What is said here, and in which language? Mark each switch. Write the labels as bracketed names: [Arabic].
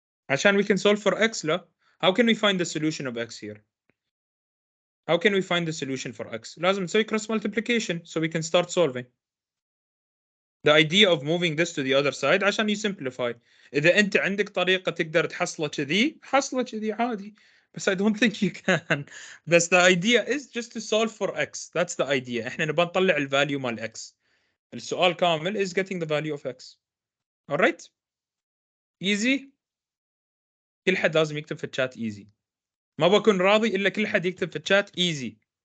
[Arabic] عشان [English] we can solve for x [Arabic] لا. [English] How can we find the solution of x here? How can we find the solution for x? [Arabic] لازم نسوي [English] cross multiplication so we can start solving. The idea of moving this to the other side [Arabic] عشان [English] you simplify. [Arabic] إذا أنت عندك طريقة تقدر تحصله كذي حصله كذي عادي. [English] But I don't think you can. That's the idea is just to solve for x. That's the idea. [Arabic] إحنا نبغى نطلع الفاليو مال x. السؤال كامل [English] is getting the value of x. Alright? Easy. [Arabic] كل حد لازم يكتب في الشات [English] easy. [Arabic] ما بكون راضي إلا كل حد يكتب في الشات easy.